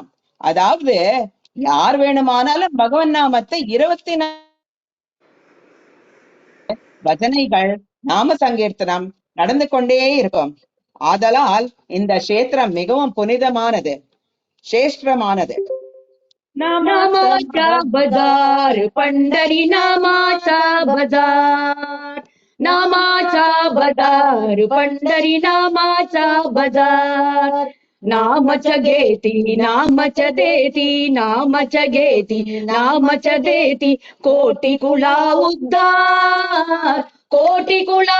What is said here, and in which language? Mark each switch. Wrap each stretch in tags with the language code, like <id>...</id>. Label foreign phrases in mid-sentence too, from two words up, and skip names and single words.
<ta>அதாவது யார் வேணுமானாலும் பகவன் நாமத்தை 24 பஜனைகள், நாம சங்கீர்த்தனம் நடந்து கொண்டே இருக்கும். ஆதலால் இந்த கஷேத்திரம் மிகவும் புனிதமானது, சேஷ்டமானது.</ta> <mr>नामाचा बाजार पंढरी नामाचा बाजार नामाचा बाजार पंढरी नामाचा बाजार नामच घेती नामच देती नामच घेती नामच देती कोटी कुला उद्धार कोटी कुला</mr>